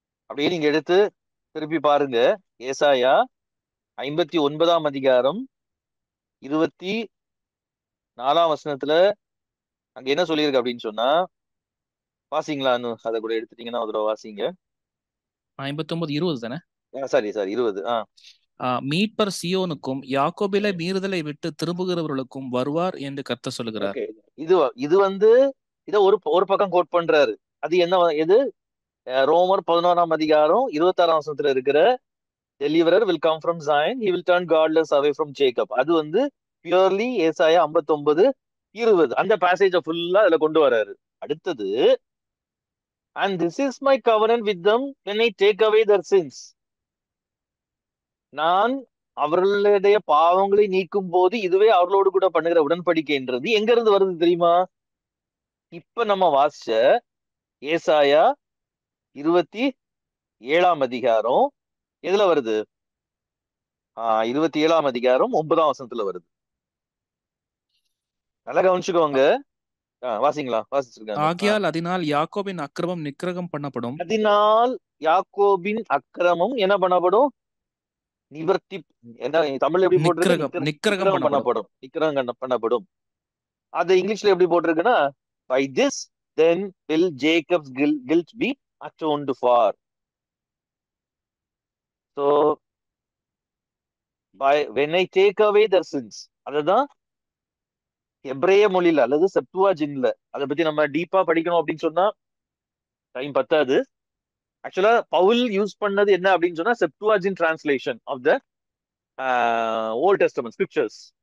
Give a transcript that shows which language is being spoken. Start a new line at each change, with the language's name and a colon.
Tamil: அப்படியே நீங்க எடுத்து திருப்பி பாருங்க. ஏசாயா 59ஆம் அதிகாரம் 24ஆம் வசனத்துல அங்க என்ன சொல்லியிருக்கு அப்படின்னு சொன்னா, வாசிங்களான்னு அதை கூட எடுத்துட்டீங்கன்னா அதோட வாசிங்க. 59:20 தானே? சாரி 20. மீட்பர் சியோனுக்கும் யாக்கோபிலே மீறுதலை விட்டு திரும்புகிறவர்களுக்கும் வருவார் என்று கர்த்தர் சொல்லுகிறார். இது வந்து இத ஒரு பக்கம் கோட் பண்றாரு. அது என்ன? எது? ரோமர் 11ஆம் அதிகாரம் 26ஆம் வசனத்துல இருக்கிற
English: deliverer will come from Zion, he will turn godless away from Jacob.
Tamil: அது வந்து பியூர்லி ஏசாயா 59:20 அந்த பேசேஜ ஃபுல்லா அதுல கொண்டு வராரு. அடுத்தது,
English: and this is my covenant with them when I take away their sins.
Tamil: நான் அவர்களுடைய பாவங்களை நீக்கும் போது இதுவே அவர்களோடு கூட பண்ணுகிற உடன்படிக்கைன்றது எங்க இருந்து வருது தெரியுமா? இப்ப நம்ம வாசிச்ச ஏசாயா 27ஆம் அதிகாரம் எதுல வருது? 27ஆம் அதிகாரம் 9ஆம் வசனத்துல வருது. நல்லா கவனிச்சுக்கோங்க. வாசிங்களா? வாசிச்சிருக்காங்க. ஆகையால் அதனால் யாக்கோபின் அக்கிரமம் நிக்கிரகம் பண்ணப்படும். அதனால் யாக்கோபின் அக்கிரமம் என்ன பண்ணப்படும்? நிவர்த்தி. என்ன தமிழ்ல எப்படி போட்டிருக்கு? நிக்கிரகம் பண்ணப்படும். நிக்கிரகம் பண்ணப்படும். அது இங்கிலீஷ்ல எப்படி போட்டிருக்குன்னா,
English: by this then will Jacob's guilt be atoned for. So when I take away their sins.
Tamil: அதுதான் எப்ரேய மொழியில அல்லது செப்டுவாஜின்ல. அதை பத்தி நம்ம டீப்பா படிக்கணும் அப்படின்னு சொன்னா டைம் பத்தாது. ஆக்சுவலா பவுல் யூஸ் பண்ணது என்ன அப்படின்னு சொன்னா
English: Septuagint translation of the Old Testament scriptures.